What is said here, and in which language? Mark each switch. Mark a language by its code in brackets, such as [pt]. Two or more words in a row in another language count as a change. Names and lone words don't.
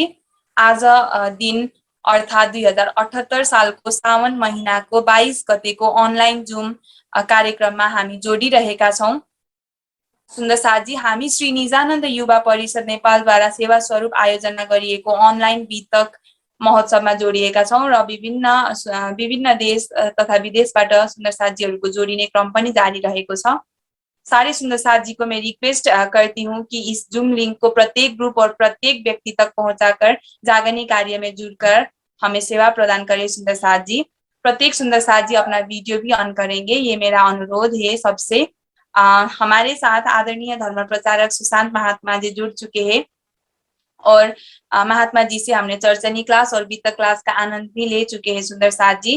[ne] आज दिन अर्थात् 2078 सालको सावन महिनाको 22 गतेको [en] online Zoom [ne] कार्यक्रममा हामी जोडिरहेका छौँ सुन्दर साथजी। हामी श्री निजानन्द युवा परिषद नेपालद्वारा सेवा स्वरूप आयोजना गरिएको अनलाइन वितक महोत्सवमा जोडिएका छौँ र विभिन्न देश तथा विदेशबाट सुन्दर साथजीहरूको जोडिने क्रम पनि जारी रहेको छ। [hi] सारे सुंदर साथ जी को मैं रिक्वेस्ट करती हूँ कि इस [en] Zoom link [hi] को प्रत्येक ग्रुप और प्रत्येक व्यक्ति तक पहुंचाकर जागरण कार्य में जुड़कर हमें सेवा प्रदान करें सुंदर साथ जी। प्रत्येक सुंदर साथ जी अपना वीडियो भी ऑन करेंगे, ये मेरा अनुरोध है सबसे। हमारे साथ आदरणीय धर्म प्रचारक सुशांत महात्मा जी जुड़ चुके हैं और महात्मा जी से हमने चर्चनी क्लास और वितक क्लास का आनंद भी ले चुके हैं सुंदर साथ जी।